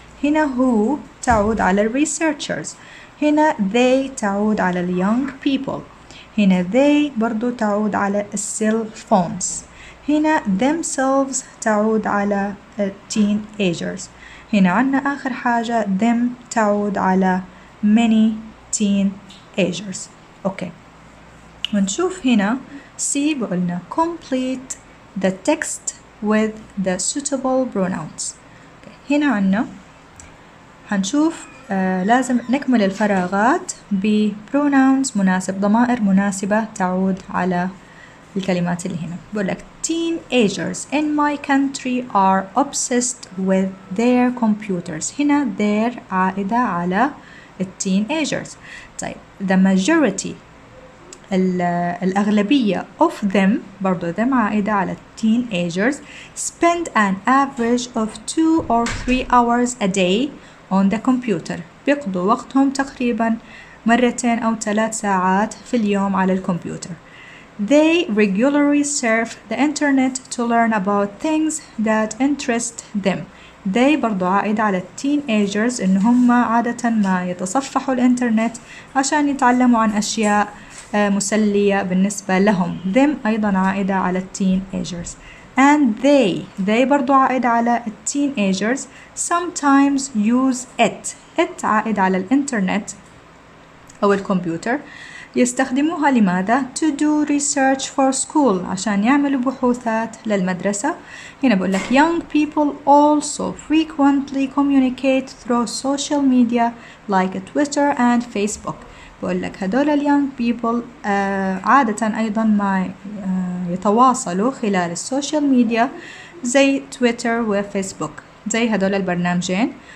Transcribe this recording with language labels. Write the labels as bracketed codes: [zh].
[ar] هنا who تعود على ال researchers. هنا they تعود على ال young people. هنا they برضو تعود على ال cell phones. هنا themselves تعود على ال teenagers. هنا عندنا آخر حاجة them تعود على many teenagers. أوكي ونشوف هنا [en] C [ar] بقولنا [en] complete the text with the suitable pronouns. [ar] هنا عنا هنشوف لازم نكمل الفراغات ب pronouns مناسب، ضمائر مناسبة تعود على الكلمات اللي هنا. بقول لك [en] teenagers in my country are obsessed with their computers. [ar] هنا their عائدة على teenagers. طيب [en] the majority الأغلبية of them [ar] برضو them عائدة على [en] teenagers spend an average of 2 or 3 hours a day on the computer. [ar] بيقضوا وقتهم تقريبا 2 أو 3 ساعات في اليوم على الكمبيوتر. [en] They regularly surf the internet to learn about things that interest them. [ar] they برضو عائدة على teenagers إن هم عادة ما يتصفحوا الإنترنت عشان يتعلموا عن أشياء مسلية بالنسبة لهم. them أيضا عائدة على teenagers. [en] and they [ar] برضو عائدة على teenagers [en] sometimes use it [ar] عائدة على الإنترنت أو الكمبيوتر. يستخدموها لماذا؟ [en] to do research for school [ar] عشان يعملوا بحوثات للمدرسة. هنا بقول لك [en] young people also frequently communicate through social media like Twitter and Facebook. [ar] بقول لك هدول ال young people عادة أيضا ما يتواصلوا خلال السوشيال ميديا زي تويتر وفيسبوك، زي هدول البرنامجين.